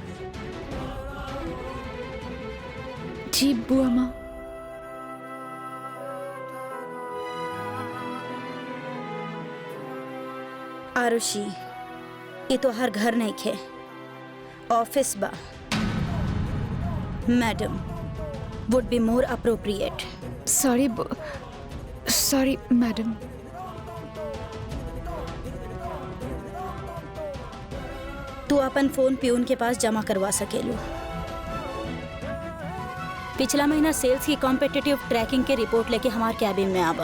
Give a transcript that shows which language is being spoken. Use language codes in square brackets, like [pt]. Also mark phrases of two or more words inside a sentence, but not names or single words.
[bho] जी बुआ माँ। आरुषि, ये तो हर घर नहीं खे, ऑफिस बा। [en] madam would be more appropriate. sorry madam. [bho] तू अपन फोन पियून के पास जमा करवा सकेलू। पिछला महीना सेल्स की [en] competitive tracking [bho] के रिपोर्ट लेके हमारे कैबिन में आवा।